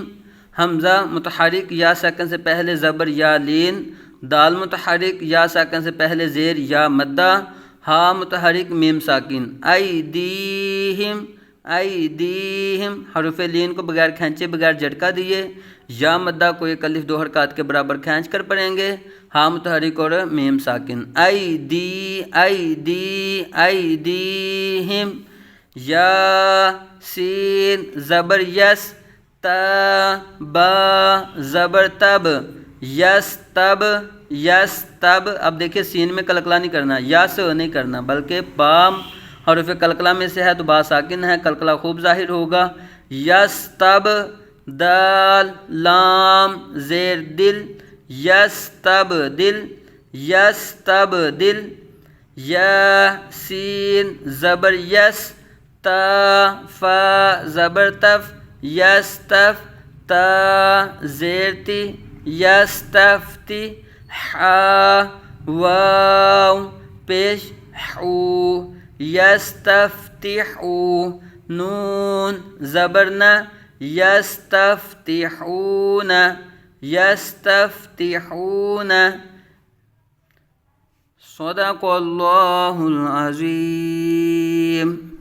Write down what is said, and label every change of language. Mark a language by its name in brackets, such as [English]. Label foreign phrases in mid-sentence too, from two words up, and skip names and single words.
[Urdu] حمزہ متحرک یا ساکن سے پہلے زبر یا لین، دال متحرک یا ساکن سے پہلے زیر یا مدہ، ہا متحرک میم ساکن، [Arabic] ایدیہم، ایدیہم، [Urdu] حروف لین کو بغیر کھینچے بغیر جھٹکا دیے، یا مدہ کو ایک الف دو حرکات کے برابر کھینچ کر پڑھیں گے، ہا متحرک اور میم ساکن، [Arabic] ایدی، ایدی، ایدیہم، [Urdu] یا سین زبر یس، تا با زبر تب، یس تب، یس تب، اب دیکھیں سین میں قلقلہ نہیں کرنا، یس نہیں کرنا بلکہ بام حروف قلقلہ میں سے ہے تو با ساکن ہے، قلقلہ خوب ظاہر ہوگا، یس تب، دال لام زیر دل، یس تب دل، یس تب دل، یا سین زبر یس، تا فا زبر تف، یس تف، تا زیر تی، یس تفتی، ہا واو پیش یستفتحو نون زبرنا [Arabic] یستفتحون یستفتحون صدق اللہ العظیم.